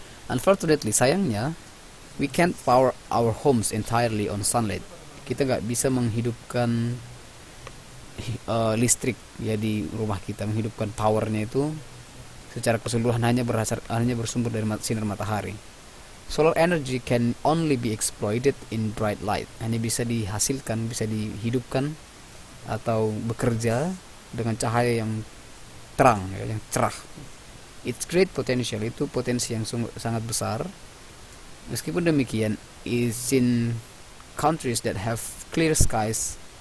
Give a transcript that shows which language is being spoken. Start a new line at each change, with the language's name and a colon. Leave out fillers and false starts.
English: Unfortunately,
Indonesian: sayangnya
English: we can't power our homes entirely on sunlight.
Indonesian: Kita nggak bisa menghidupkan listrik ya di rumah kita, menghidupkan powernya itu secara keseluruhan hanya bersumber dari sinar matahari.
English: Solar energy can only be exploited in bright light.
Indonesian: Hanya bisa dihasilkan, bisa dihidupkan atau bekerja dengan cahaya yang terang ya, yang cerah.
English: Its great potential,
Indonesian: itu potensi yang sangat besar. Meskipun demikian,
English: is in countries that have clear skies.